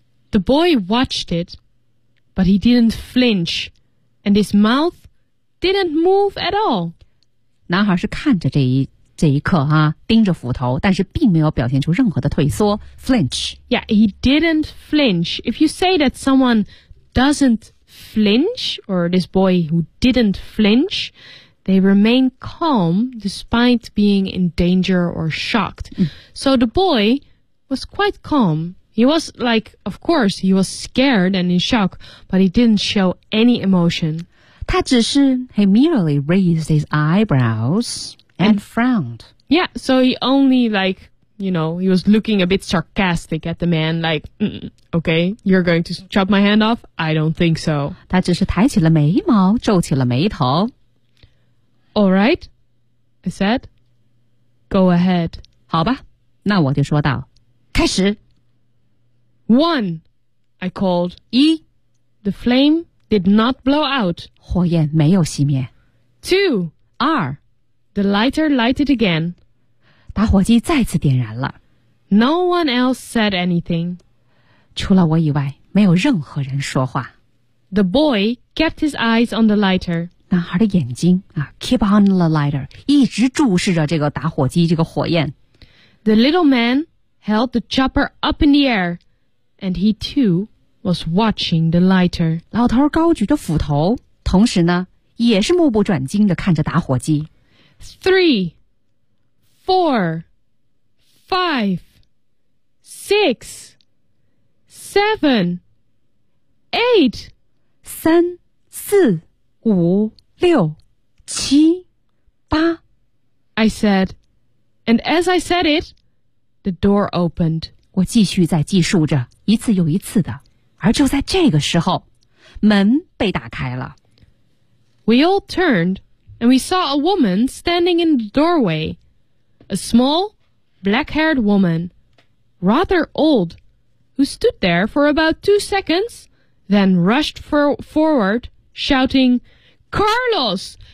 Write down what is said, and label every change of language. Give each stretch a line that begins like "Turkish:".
English: The boy watched it, but he didn't flinch. And his mouth didn't move at all.
Chinese: 男孩是看着这一刻啊，盯着斧头，但是并没有表现出任何的退缩 flinch.
English: Yeah, he didn't flinch. If you say that someone doesn't flinch, or this boy who didn't flinch, they remain calm despite being in danger or shocked.、嗯、so the boy was quite calm. He was like, of course, he was scared and in shock, but he didn't show any emotion.
Chinese: 他只是
English: he merely raised his eyebrows and frowned. Yeah, so he only like, you know, he was looking a bit sarcastic at the man, like, okay, you're going to chop my hand off? I don't think so.
Chinese: 他只是抬起了眉毛，皱起了眉头。
English: All right, I said. Go ahead.
Chinese: 好吧，那我就说道，开始。
English: One, I called.
Chinese: 一
English: The flame did not blow out.
Chinese: 火焰没有熄灭。
English: Two,
Chinese: 二
English: The lighter lighted again.
Chinese: 打火机再次点燃了。
English: No one else said anything.
Chinese: 除了我以外，没有任何人说话。
English: The boy kept his eyes on the lighter.
Chinese: 男孩的眼睛啊 ,
English: keep on the lighter,
Chinese: 一直注视着这个打火机，这个火焰。
English: The little man held the chopper up in the air. And he too was watching the lighter.
Chinese: 老头高举着斧头，同时呢，也是目不转睛地看着打火机。
English: Three, four, five, six, seven, eight.
Chinese: 三、四、五、六、七、八。
English: I said, and as I said it, the door opened.
Chinese: 我继续在计数着。一次又一次的，而就在这个时候，门被打开了。
English: We all turned, and we saw a woman standing in the doorway. A small, black-haired woman, rather old, who stood there for about 2 seconds, then rushed forward, shouting, Carlos!